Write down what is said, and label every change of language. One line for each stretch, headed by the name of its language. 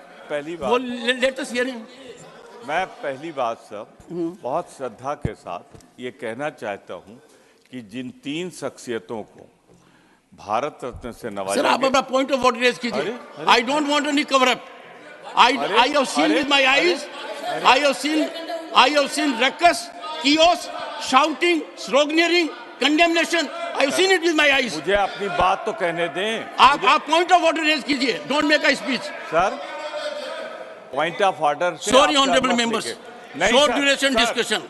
Hindi: पहली बात,
English: Latest hearing.
Hindi: मैं पहली बात सब बहुत श्रद्धा के साथ ये कहना चाहता हूँ कि जिन 3 शख्सियतों को भारत रत्न से नवाजा सर, आप अपना पॉइंट ऑफ ऑर्डर रेज कीजिए।
English: I don't want any cover up. I have seen with my eyes. I have seen ruckus, chaos, shouting, sloganeering, condemnation. I have seen it with my eyes.
Hindi: मुझे अपनी बात तो कहने दें। आप point of order raise कीजिए।
English: Don't make a speech. Sir, point of order. Sorry honourable members, short duration discussion.